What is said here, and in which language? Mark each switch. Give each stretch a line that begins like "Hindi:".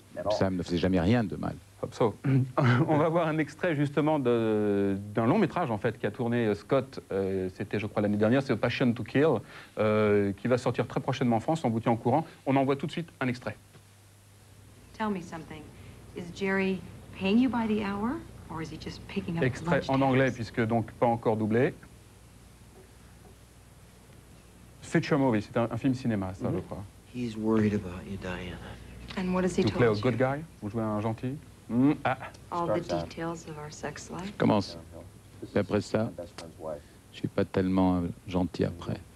French: Sam ne faisait jamais rien de mal. On va voir un extrait justement d'un long métrage en fait qui a tourné Scott, c'était je crois l'année dernière, c'est Passion to Kill, qui va sortir très prochainement en France, on vous tient au courant. On envoie tout de suite un extrait.
English: Tell me something. Is Jerry paying you by the hour or is he just picking up
French: extrait en anglais puisque donc pas encore doublé.
English: Feature movie,
French: c'est un film cinéma ça je crois.
English: He's worried about you, Diana. And what has he told you? To play a good guy?
French: Vous jouez un gentil?
English: All the details of our sex life.
French: Je commence. Et après ça, je suis pas tellement gentil après.